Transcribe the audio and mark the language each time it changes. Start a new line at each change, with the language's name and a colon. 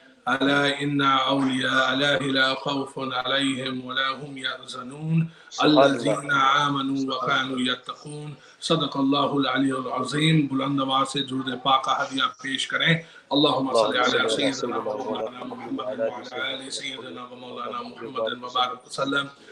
Arabic: ألا إن أولياء الله لا خوف عليهم ولا هم يحزنون الذين آمنوا وكانوا يتقون صدق الله العلي العظيم.
Hindi: बुलंद आवाज से दुरूद पाक का हदिया पेश करें.
Arabic: اللهم صل على سيدنا ومولانا محمد وعلى آل سيدنا ومولانا محمد وبارك وسلم.